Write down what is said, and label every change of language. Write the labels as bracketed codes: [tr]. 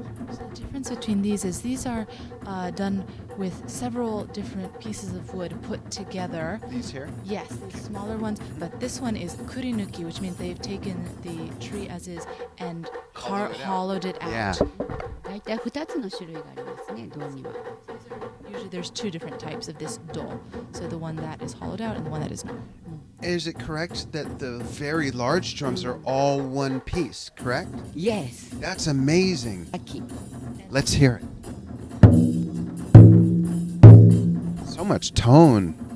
[en] So the difference between these is these are done with several different pieces of wood put together. These here? Yes, these smaller ones, but this one is kurinuki, which means they've taken the tree as is and hollowed it out. Yeah. [ja] 大体2つの種類がありますね、銅には。 [en] Usually there's two different types of this do. So the one that is hollowed out and the one that is not. Is it correct that the very large drums are all one piece, correct? Yes. That's amazing. [ja] 秋。 [en] Let's hear it. So much tone.